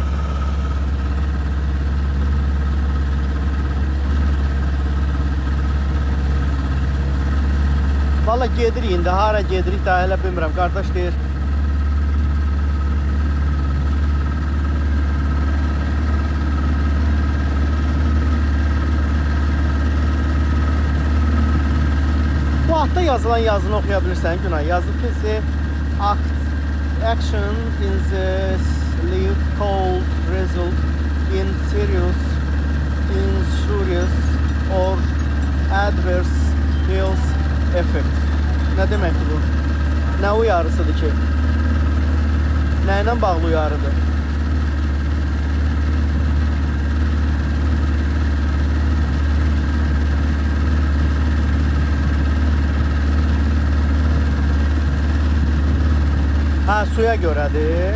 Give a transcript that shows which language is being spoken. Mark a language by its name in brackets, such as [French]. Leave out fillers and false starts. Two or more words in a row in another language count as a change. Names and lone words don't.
[Azerbaijani] Valla gedirik indi, hara gedirik daha elə bilmirəm. Qardaş deyir. Bu altta yazılan yazını oxuya bilirsən Günay. Yazıb ki, [English] action in the sleep cold result in serious, injurious or adverse health effect. [Azerbaijani] Nə deməkdir bu? Nə uyarısıdır ki? Nə ilə bağlı uyarıdır? Hə, suya görədir.